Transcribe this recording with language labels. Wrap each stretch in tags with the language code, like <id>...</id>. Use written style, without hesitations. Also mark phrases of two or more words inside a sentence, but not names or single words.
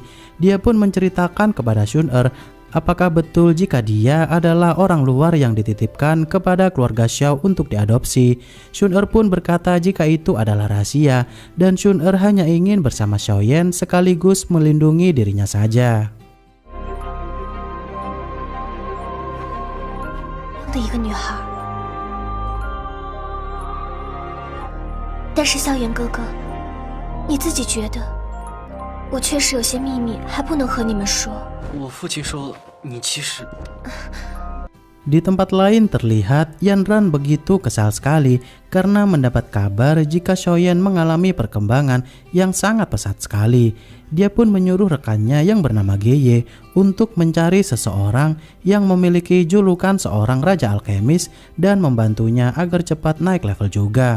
<id>Dia pun menceritakan kepada Xun-Er apakah betul jika dia adalah orang luar yang dititipkan kepada keluarga Xiao untuk diadopsi. Xun-Er pun berkata jika itu adalah rahasia dan Xun-Er hanya ingin bersama Xiaoyan sekaligus melindungi dirinya saja.</id> <zh>的一个女孩。但是萧炎哥哥，你自己觉得，我确实有些秘密还不能和你们说。我父亲说，你其实……</zh> <id>Di tempat lain terlihat Yanran begitu kesal sekali karena mendapat kabar jika Xiaoyan mengalami perkembangan yang sangat pesat sekali. Dia pun menyuruh rekannya yang bernama Geye untuk mencari seseorang yang memiliki julukan seorang raja alkemis dan membantunya agar cepat naik level juga.</id>